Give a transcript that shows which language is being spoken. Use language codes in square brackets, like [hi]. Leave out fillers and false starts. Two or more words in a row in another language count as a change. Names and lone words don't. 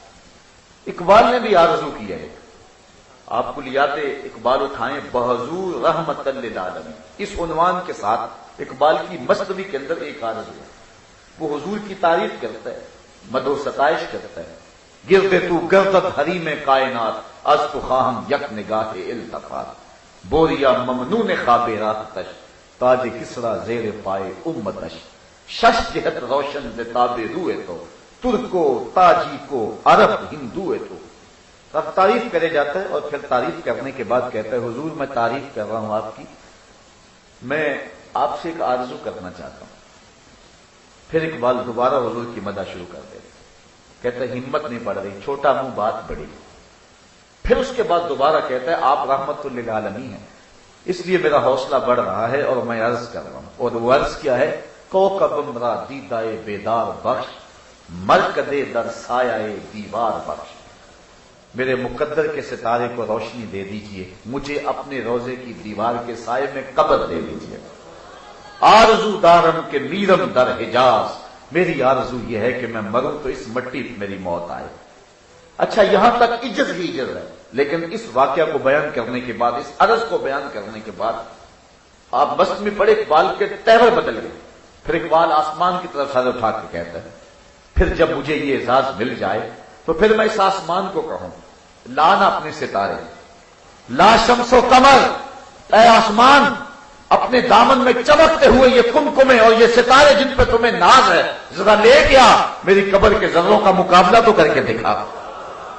[ur] اقبال نے بھی آرزو کی ہے، آپ کلیات اقبال اٹھائیں، بحضور رحمت للعالمین، اس عنوان کے ساتھ اقبال کی مثنوی کے اندر ایک آرزو ہے۔ وہ حضور کی تعریف کرتا ہے، مدح و ستائش کرتا ہے۔ [fa] گرد تو گردت حریم کائنات، از تو خواہم یک نگاہ التفات، بوریا ممنون خواب راہ تش، تاج کسرا زیر پائے امتش، شش جہت روشن ز تاب روئے تو، ترکو تاجی کو عرب ہندو ہے۔ [ur] تو اب تعریف کرے جاتا ہے، اور پھر تعریف کرنے کے بعد کہتا ہے حضور میں تعریف کر رہا ہوں آپ کی، میں آپ سے ایک آرزو کرنا چاہتا ہوں۔ پھر اقبال دوبارہ حضور کی مدح شروع کر دے، کہتا ہے ہمت نہیں پڑ رہی، چھوٹا منہ بات بڑی۔ پھر اس کے بعد دوبارہ کہتا ہے آپ رحمت للعالمین ہیں، اس لیے میرا حوصلہ بڑھ رہا ہے اور میں عرض کر رہا ہوں۔ اور وہ عرض کیا ہے، [fa] کوکب را دیدائے بیدار بخش، مرکدے در سایہ دیوار بخش، [ur] میرے مقدر کے ستارے کو روشنی دے دیجئے، مجھے اپنے روزے کی دیوار کے سائے میں قبر دے دیجئے۔ [fa] آرزو دارم کے میرم در حجاز، [ur] میری آرزو یہ ہے کہ میں مروں تو اس مٹی پہ میری موت آئے۔ اچھا یہاں تک عجز ہی عجز ہے، لیکن اس واقعہ کو بیان کرنے کے بعد، اس عرض کو بیان کرنے کے بعد آپ بس میں پڑے، اقبال کے تہور بدل گئے۔ پھر اقبال آسمان کی طرف سر اٹھا کے کہتا ہے، پھر جب مجھے یہ اعزاز مل جائے تو پھر میں اس آسمان کو کہوں، لانا اپنے ستارے، لا شمس و قمر، اے آسمان اپنے دامن میں چمکتے ہوئے یہ کمکمے اور یہ ستارے جن پہ تمہیں ناز ہے، ذرا لے گیا میری قبر کے ذروں کا مقابلہ تو کر کے دکھا۔